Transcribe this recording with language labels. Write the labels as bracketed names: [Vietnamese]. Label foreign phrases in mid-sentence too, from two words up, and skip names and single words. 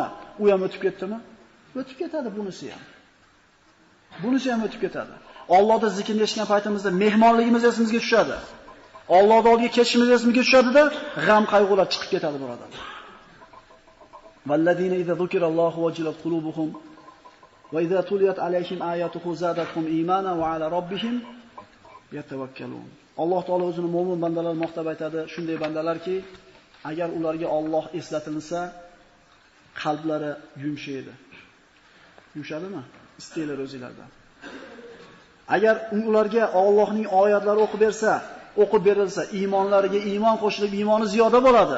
[Uzbek] U ham o'tib ketdimi? O'tib ketadi bunisi ham. Bunisi ham o'tib ketadi. Allohning zikrini eshitgan paytimizda mehmonligimiz esimizga tushadi. Allohning oldiga ketishimiz esimizga tushadi-da, g'am qayg'ular chiqib ketadi, birodarlar. [Arabic] والذين إذا ذكر الله وجلت قلوبهم وإذا تليت عليهم آياته زادتهم إيمانا وعلى ربهم يتوكلون. [Uzbek] Alloh taolo o'zining mo'min bandalarini maqtab aytadi, shunday bandalarki, agar ularga Alloh eslatilsa, qalblari yumshaydi. Yumshadimi? Istanglar o'zingizlardan. Agar ularga Allohning oyatlari o'qib berilsa, iymonlariga iymon qo'shilib, iymoni ziyoda bo'ladi.